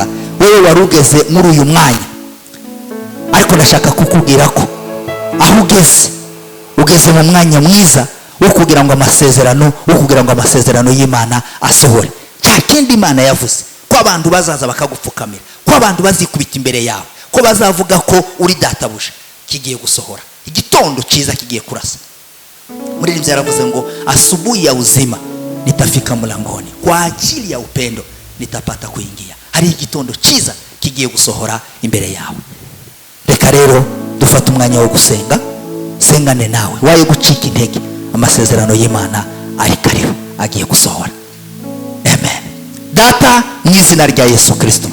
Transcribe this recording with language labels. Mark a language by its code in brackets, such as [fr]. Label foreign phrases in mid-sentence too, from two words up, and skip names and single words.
[rw] Wewe warugeze muri uyu mwanya, ariko ndashaka kukubwira ko aho ugeze mu mwanya mwiza wo kugira ngo amasezerano y'Imana asohore. Cya kindi Imana yavuze ko abantu bazaza bakagupfukamira, ko abantu bazikubita imbere yawe, ko bazavuga ko uri databuje, kigiye gusohora. Igitondo cyiza kigiye kurasa. Muririmbyi yaravuze ngo [sw] asubuhi ya uzima nitafika mlangoni, kwa ajili ya upendo nitapata kuingia. [rw] Hari igitondo cyiza kigiye gusohora imbere yawe. Reka rero dufata umwanya wo gusenga, sengane nawe, waye gucika intege, amasezerano y'Imana ari kariho, agiye gusohora. Amen. Data, mu izina rya Yesu Kristo,